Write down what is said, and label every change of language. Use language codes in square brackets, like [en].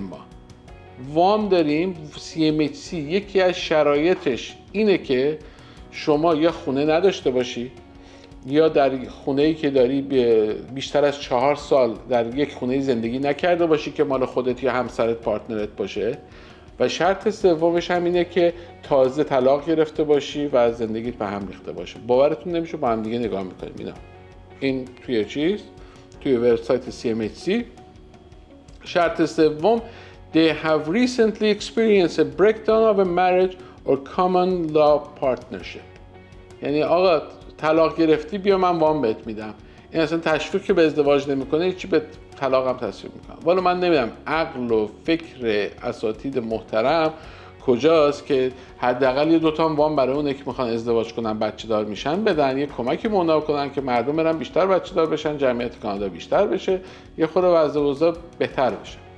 [fa] ما وام داریم. CMHC یکی از شرایطش اینه که شما یا خونه نداشته باشی یا در خونه‌ای که داری بیشتر از 4 سال در یک خونه زندگی نکرده باشی که مال خودت یا همسرت پارتنرت باشه، و شرط سومش هم اینه که تازه طلاق گرفته باشی و از زندگیت به هم ریخته باشه. باورتون نمیشه با هم دیگه نگاه میکنیم اینا. این توی وبسایت CMHC. شرط سوم [en] They have recently experienced a breakdown of a marriage or common law partnership. [fa] یعنی آقا طلاق گرفتی بیا من وام بهت میدم. این اصلا تشویق که به ازدواج نمیکنه، هیچی به طلاق هم تشویق میکنه. والا من نمیدونم عقل و فکر اساتید محترم کجاست که حداقل یه 2 تا وام برای اون که میخوان ازدواج کنن بچه دار میشن بدن، یه کمکی مونا کنن که مردم برن بیشتر بچه دار بشن، جمعیت کانادا بیشتر بشه، یه خورده وضع اوضاع بهتر بشه.